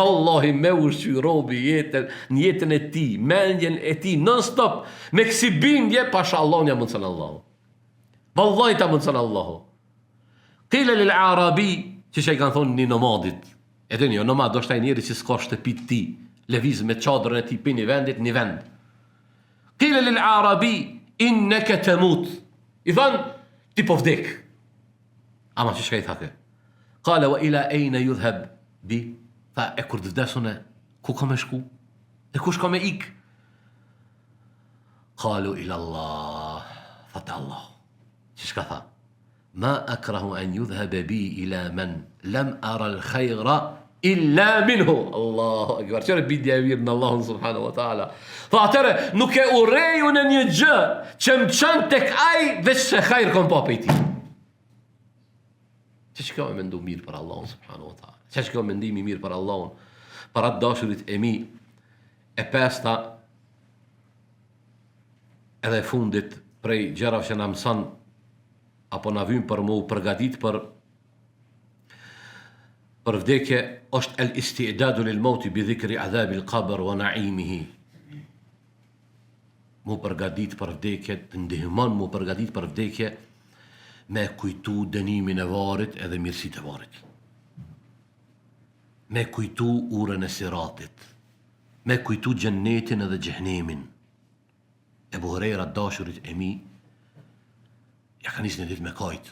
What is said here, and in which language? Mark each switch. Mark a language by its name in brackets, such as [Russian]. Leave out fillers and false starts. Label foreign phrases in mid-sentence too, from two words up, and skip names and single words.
[Albanian] Vallahi me ushqy robi në jetën e ti, mendjen e ti non stop me kësi bindje pasha Allahun ja mundson Allahu. Vallahi ta mundson Allahu. [Arabic] قيل للأعرابي, [Albanian] që i kanë thonë një nomadit. E të një nomad do shtaj njeri që s'ka shtëpit ti, lëviz me çadrën e ti për një vendit një vend. [Arabic] قيل للأعرابي إنك تموت. [Albanian] I thanë ti po vdek. Ama që shka i thake? [Arabic] قال وإلى أين يذهب بي? [Albanian] Tha e kur të vdesune, ku ka me shku? E kush ka me ik? [Arabic] قالوا إلى الله. [Albanian] Tha te Allah. Që shka tha? [Arabic] ما أكره أن يذهب بي إلى من لم أر الخير إلا منه. الله أكبر. [Albanian] Çfarë bindja e mirë në Allahun [Arabic] سبحانه وتعالى. [Albanian] Tha atëre nuk e urreju në një gjë që më çon tek ai veç se hajër kom pa pejti. Që ka me mendu mirë për Allahun [Arabic] سبحانه وتعالى. [Albanian] Që ka mendimi mirë për Allahun, për atë dashurit e mi. E pesta edhe fundit prej gjërave që na mëson apo na vijnë për mu përgatit për vdekje është [Arabic] الاستعداد للموت بذكر عذاب القبر ونعيمه. [Albanian] Mu përgatit për vdekje, të ndihmon mu përgatit për vdekje me kujtu dënimin e varrit edhe mirësitë e varrit. Me kujtu urën e siratit. Me kujtu xhennetin edhe xhehenemin. Ebu Hurajra dashurit e mi ja ka nisë një ditë me kajt.